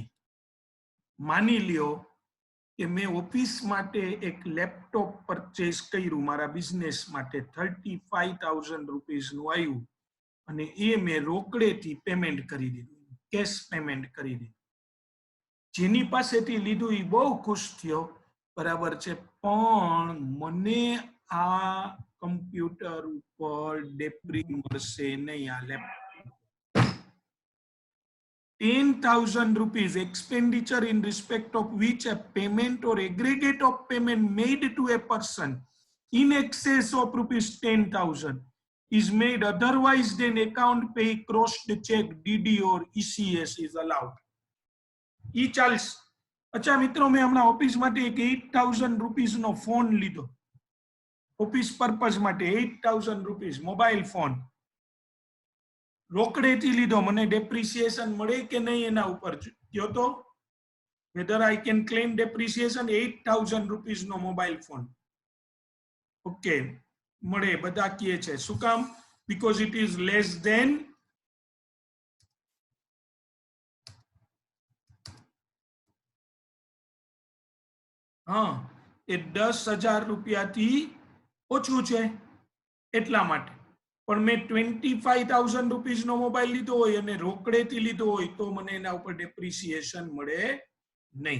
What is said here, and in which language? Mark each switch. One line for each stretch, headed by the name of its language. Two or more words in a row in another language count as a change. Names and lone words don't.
Gujarati: માની લ્યો કે મેં ઓફિસ માટે એક લેપટોપ પરચેસ કર્યું મારા બિઝનેસ માટે, 35,000 રૂપીસનું આવ્યું અને એ મેં રોકડેથી પેમેન્ટ કરી દીધું,
English: cash payment
Gujarati: કરી દીધું. જેની પાસેથી લીધું એ બહુ ખુશ થયો, બરાબર છે, પણ મને આ કમ્પ્યુટર ઉપર ડેપ્રી મળશે નહીં.
English: આ લેપટોપ 10,000 rupees expenditure in respect of which a payment or aggregate of payment made to a person in excess of rupees 10,000 is made otherwise than account pay, crossed check, DD or ECS is allowed.
Gujarati: E ચાલશે. અચ્છા મિત્રો, મેં હમણાં ઓફિસ માટે એક 8,000 રૂપીસ નો ફોન લીધો,
English: office purpose
Gujarati: માટે 8,000 રૂપીસ મોબાઈલ ફોન રોકડેથી લીધો. મને ડેપ્રિસિએશન મળે કે નહીં એના ઉપર કયો તો.
English: whether I can claim depreciation 8,000 rupees
Gujarati: નો મોબાઈલ ફોન ઓકે મળે બધા કહે છે શું કામ
English: because it is less than
Gujarati: હા એ 10,000 રૂપિયાથી ઓછું છે એટલા માટે પણ મેં 25,000 રૂપીઝનો મોબાઈલ લીધો હોય અને રોકડેથી લીધો હોય તો મને એના ઉપર ડેપ્રિસિએશન મળે નહીં.